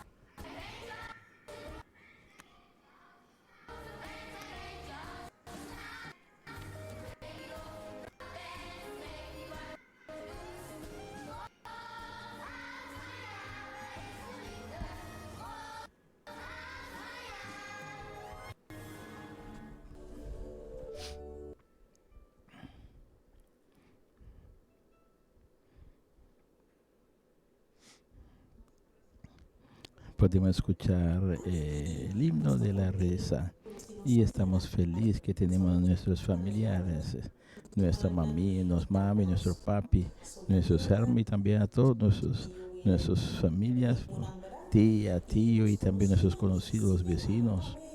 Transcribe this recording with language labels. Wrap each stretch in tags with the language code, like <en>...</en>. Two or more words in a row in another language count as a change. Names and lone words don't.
<nl>Hij kent je als je droevig bent, hij kent je als je straalt. Weet niet of je knap bent, weet niet wat je doet. God houdt van jou, hij is vol liefde. God houdt van jou.</nl> <es>Podemos escuchar el himno de la reza y estamos felices que tenemos a nuestros familiares, nuestra mami, nuestro papi, nuestros hermanos y también a todos nuestras familias, tía, tío y también nuestros conocidos vecinos.</es>